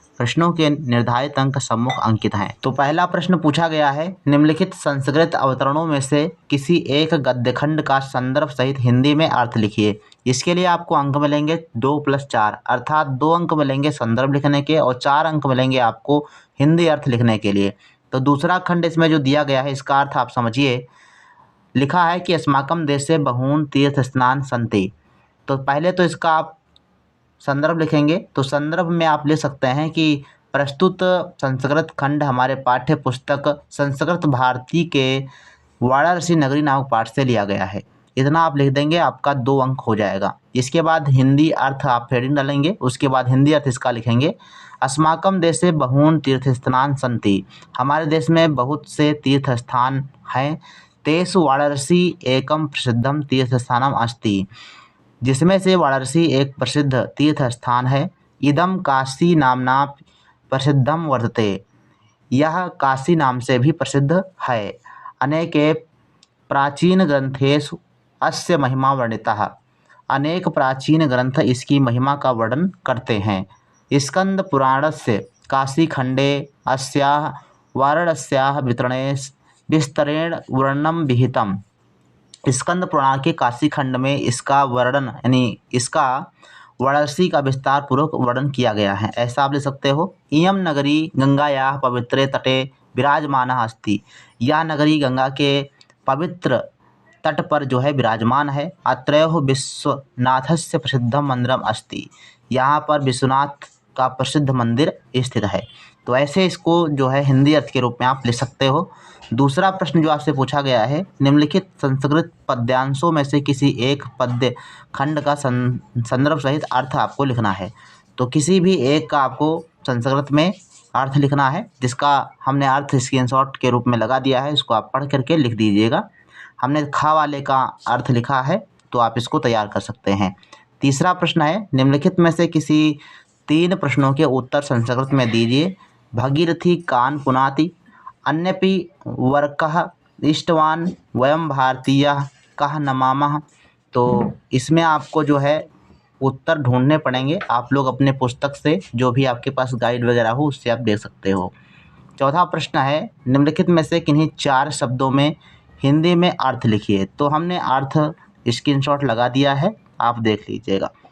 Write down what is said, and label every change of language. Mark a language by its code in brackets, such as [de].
[hi] प्रश्नों के निर्धारित अंक सम्मुख अंकित हैं। तो पहला प्रश्न पूछा गया है, निम्नलिखित संस्कृत अवतरणों में से किसी एक गद्यखंड का संदर्भ सहित हिंदी में अर्थ लिखिए। इसके लिए आपको अंक मिलेंगे 2 + 4, अर्थात 2 अंक मिलेंगे संदर्भ लिखने के और 4 अंक मिलेंगे आपको हिंदी अर्थ लिखने के लिए। तो दूसरा खंड इसमें जो दिया गया है, इसका अर्थ आप समझिए। लिखा है कि [sa] अस्माकं देशे बहून् तीर्थ स्नान सन्ति। [hi] तो पहले तो इसका आप संदर्भ लिखेंगे, तो संदर्भ में आप लिख सकते हैं कि प्रस्तुत संस्कृत खंड हमारे पाठ्य पुस्तक संस्कृत भारती के वाराणसी नगरी नामक पाठ से लिया गया है। इतना आप लिख देंगे, आपका 2 अंक हो जाएगा। इसके बाद हिंदी अर्थ आप हेडिंग डालेंगे, उसके बाद हिंदी अर्थ इसका लिखेंगे, [sa] अस्माकं देशे बहून् तीर्थ स्थान सन्ति। [hi] हमारे देश में बहुत से तीर्थ स्थान हैं। [sa] तेषु वाराणसी एकम प्रसिद्धम तीर्थ स्थानम अस्ति, [hi] जिसमें से वाराणसी एक प्रसिद्ध तीर्थ स्थान है। [sa] इदम काशी नामना प्रसिद्धम वर्तते, [hi] यह काशी नाम से भी प्रसिद्ध है। [sa] अनेके प्राचीन ग्रंथेषु अस्य महिमा वर्णितः, [hi] अनेक प्राचीन ग्रंथ इसकी महिमा का वर्णन करते हैं। [sa] स्कंद पुराणस्य काशीखंडे अस्याः वाराणस्याः विस्तरेण वर्णनं विहितम्। [hi] स्कंद पुराण के काशी खंड में इसका वर्णन यानी इसका वाराणसी का विस्तार पूर्वक वर्णन किया गया है। ऐसा आप ले सकते हो। [sa] इयं नगरी गंगायाः पवित्रे तटे विराजमानः अस्ति, [hi] यह नगरी गंगा के पवित्र तट पर जो है विराजमान है। [sa] अत्रैव विश्वनाथस्य प्रसिद्धं मंदिरम अस्ति, [hi] यहाँ पर विश्वनाथ का प्रसिद्ध मंदिर स्थित है। तो ऐसे इसको जो है हिंदी अर्थ के रूप में आप ले सकते हो। दूसरा प्रश्न जो आपसे पूछा गया है, निम्नलिखित संस्कृत पद्यांशों में से किसी एक पद्य खंड का संदर्भ सहित अर्थ आपको लिखना है। तो किसी भी एक का आपको संस्कृत में अर्थ लिखना है, जिसका हमने अर्थ स्क्रीनशॉट के रूप में लगा दिया है। इसको आप पढ़ करके लिख दीजिएगा। हमने खा वाले का अर्थ लिखा है, तो आप इसको तैयार कर सकते हैं। तीसरा प्रश्न है, निम्नलिखित में से किसी 3 प्रश्नों के उत्तर संस्कृत में दीजिए। [sa] भगीरथी कान पुनाति, अन्यपि वर्कः इष्टवान, वयं भारतीयः कः नमामः। [hi] तो इसमें आपको जो है उत्तर ढूंढने पड़ेंगे। आप लोग अपने पुस्तक से, जो भी आपके पास गाइड वगैरह हो, उससे आप देख सकते हो। चौथा प्रश्न है, निम्नलिखित में से किन्हीं 4 शब्दों में हिंदी में अर्थ लिखिए। तो हमने अर्थ स्क्रीनशॉट लगा दिया है, आप देख लीजिएगा।